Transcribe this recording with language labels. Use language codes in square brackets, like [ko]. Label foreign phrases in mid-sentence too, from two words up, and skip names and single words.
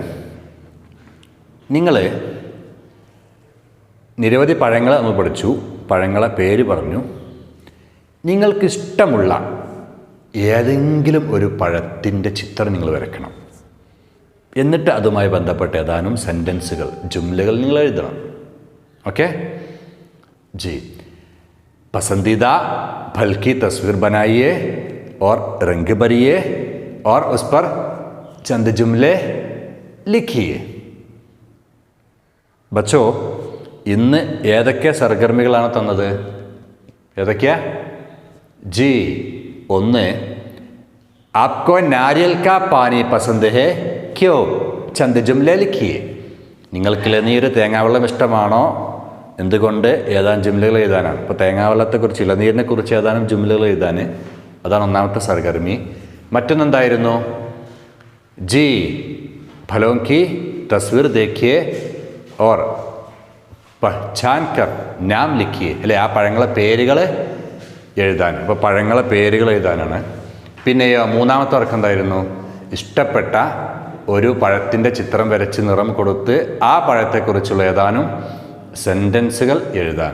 [ml] നിങ്ങൾ നിരവധി പഴങ്ങൾ നമ്മൾ പഠിച്ചു, പഴങ്ങളെ പേര് പറഞ്ഞു. നിങ്ങൾക്കിഷ്ടമുള്ള ഏതെങ്കിലും ഒരു പഴത്തിൻ്റെ ചിത്രം നിങ്ങൾ വരയ്ക്കണം. എന്നിട്ട് അതുമായി ബന്ധപ്പെട്ട ഏതാനും സെൻറ്റൻസുകൾ, ജുംലകൾ നിങ്ങൾ എഴുതണം. [hi] ഓക്കെ जी. पसंदीदा फल की तस्वीर बनाइए और रंग भरिए और उस पर चंद जुमले लिखिए. बच्चों, [ml] ഇന്ന് ഏതൊക്കെ സർഗർമ്മികളാണ് തന്നത്? ഏതൊക്കെയാ? ജി, ഒന്ന് [hi] आपको नारियल का पानी पसंद है क्यों चंद जुमले लिखिए [ml] നിങ്ങൾക്ക് ഇളനീര് തേങ്ങാവെള്ളം ഇഷ്ടമാണോ എന്തുകൊണ്ട് ഏതാനും ജുംലകൾ എഴുതാനാണ്. ഇപ്പോൾ തേങ്ങാവെള്ളത്തെക്കുറിച്ച് ഇളനീരിനെ കുറിച്ച് ഏതാനും ജുംലകൾ എഴുതാൻ. അതാണ് ഒന്നാമത്തെ സർഗർമി. മറ്റൊന്നെന്തായിരുന്നു? [hi] जी फलों की तस्वीर देखिए और पहचान कर नाम लिखिए [ml] അല്ലെ, ആ പഴങ്ങളെ പേരുകൾ എഴുതാൻ. അപ്പോൾ പഴങ്ങളെ പേരുകൾ എഴുതാനാണ്. പിന്നെയോ മൂന്നാമത്തെ വർക്ക് എന്തായിരുന്നു? ഇഷ്ടപ്പെട്ട ഒരു പഴത്തിൻ്റെ ചിത്രം വരച്ച് നിറം കൊടുത്ത് ആ പഴത്തെക്കുറിച്ചുള്ള ഏതാനും സെൻറ്റൻസുകൾ എഴുതാൻ.